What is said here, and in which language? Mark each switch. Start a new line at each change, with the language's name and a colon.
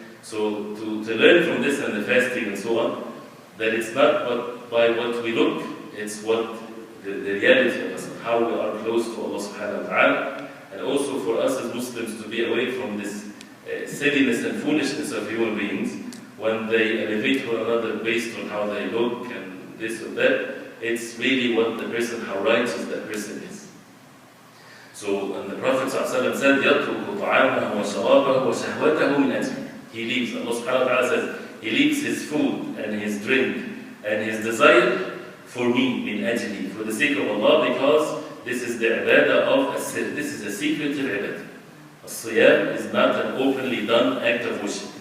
English: So to learn from this and the fasting and so on, that it's not by what we look, it's what the reality of us, how we are close to Allah subhanahu wa ta'ala, and also for us as Muslims to be away from this silliness and foolishness of human beings when they elevate one another based on how they look and this or that. It's really what the person, how righteous that person is. So, and the Prophet ﷺ said,
Arabic: يَتْرُكُ طَعَامَهُ وَشَرَابَهُ وَشَهْوَتَهُ مِنْ أَجْلِهِ.
English: He leaves, Allah subhanahu wa ta'ala says, he leaves his food and his drink and his desire for me,
Arabic: min ajli,
English: for the sake of Allah, because this is the ibadah of as-sir. This is a secretive ibadah. As-siyam is not an openly done act of worship.